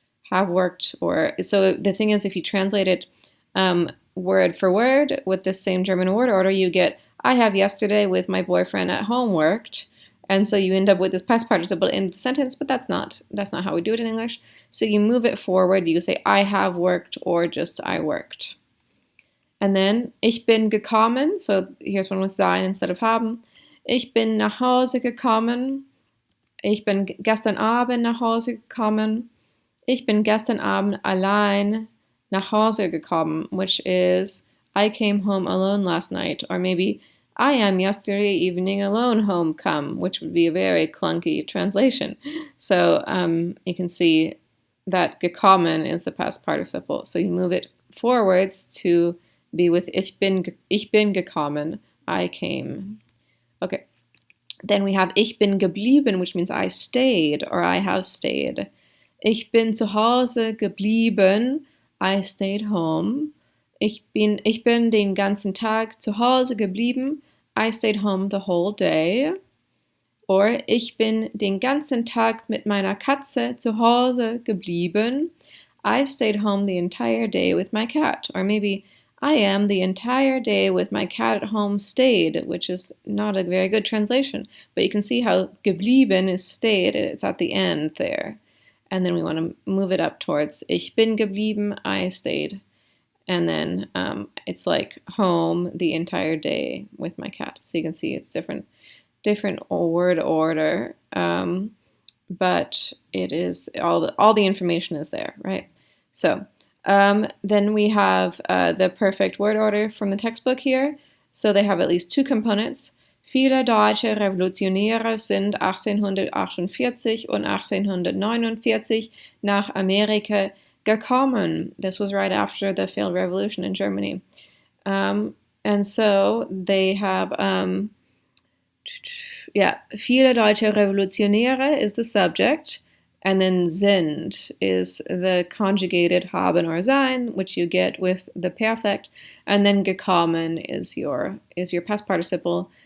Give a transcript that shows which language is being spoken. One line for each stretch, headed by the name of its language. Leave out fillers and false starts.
English: Have worked or, so the thing is, if you translate it word for word with the same German word order, you get, I have yesterday with my boyfriend at home worked. And so you end up with this past participle in the sentence, but that's not how we do it in English. So you move it forward, you say I have worked or just I worked. And then
German: ich bin gekommen,
English: so here's one with sein instead of haben.
German: Ich bin nach Hause gekommen. Ich bin gestern Abend nach Hause gekommen. Ich bin gestern Abend allein nach Hause gekommen,
English: which is I came home alone last night. Or maybe I am yesterday evening alone home come, which would be a very clunky translation. So you can see that gekommen is the past participle. So you move it forwards to be with
German: ich bin gekommen,
English: I came. Okay. Then we have
German: ich bin geblieben,
English: which means I stayed or I have stayed.
German: Ich bin zu Hause geblieben.
English: I stayed home.
German: Ich bin den ganzen Tag zu Hause geblieben.
English: I stayed home the whole day.
German: Or ich bin den ganzen Tag mit meiner Katze zu Hause geblieben.
English: I stayed home the entire day with my cat. Or maybe I am the entire day with my cat at home stayed, which is not a very good translation. But you can see how geblieben is stayed. It's at the end there. And then we want to move it up towards
German: ich bin geblieben,
English: I stayed. And then it's like home the entire day with my cat. So you can see it's different word order, but it is all the information is there, right? So then we have the perfect word order from the textbook here. So they have at least two components.
German: Viele deutsche Revolutionäre sind 1848 und 1849 nach Amerika gekommen.
English: This was right after the failed revolution in Germany. And so they have,
German: viele deutsche Revolutionäre
English: is the subject, and then sind is the conjugated haben or sein, which you get with the perfect, and then gekommen is your past participle.